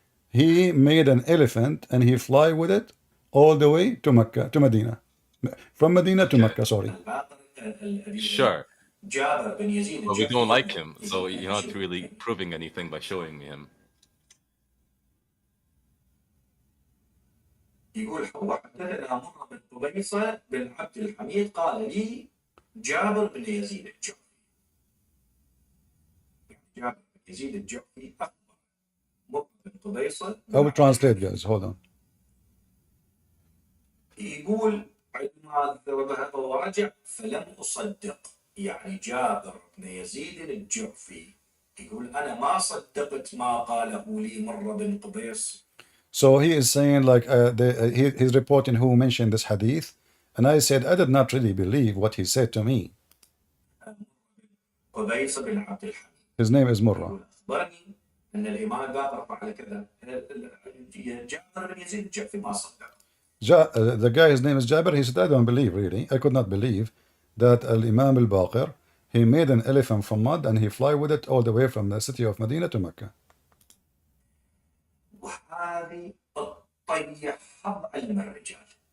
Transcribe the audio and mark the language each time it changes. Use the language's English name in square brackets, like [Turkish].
[English] He made an elephant and he fly with it all the way to Mecca, to Medina, from Medina to Okay, Mecca. Sorry. sure. But we don't like him, so you're not really proving anything by showing me him. [Arabic] يقول وحدثنا مرة بن قبيصة بن عبد الحميد قال لي جابر بن يزيد الجعفي. جابر يزيد الجعفي أخبر مرة بن قبيصة [English] I will translate, guys. Hold on. [Arabic] يقول عندما ذهب ورجع فلم أصدق، يعني جابر بن يزيد الجعفي يقول أنا ما صدقت ما قاله لي مرة بن قبيص. [English] So he is saying like he's reporting who mentioned this hadith, and I said I did not really believe what he said to me. [Arabic] قبيص بن عبد الحميد [English] His name is Murrah. [Arabic] يقول أخبرني أن الإمام الباقر فعل كذا. جابر بن يزيد الجعفي ما صدق. [English] The guy, his name is Jabir. He said, I don't believe, really. I could not believe that Imam al-Baqir, he made an elephant from mud and he fly with it all the way from the city of Medina to Mecca. [Arabic] وهذه تطيح علم الرجال.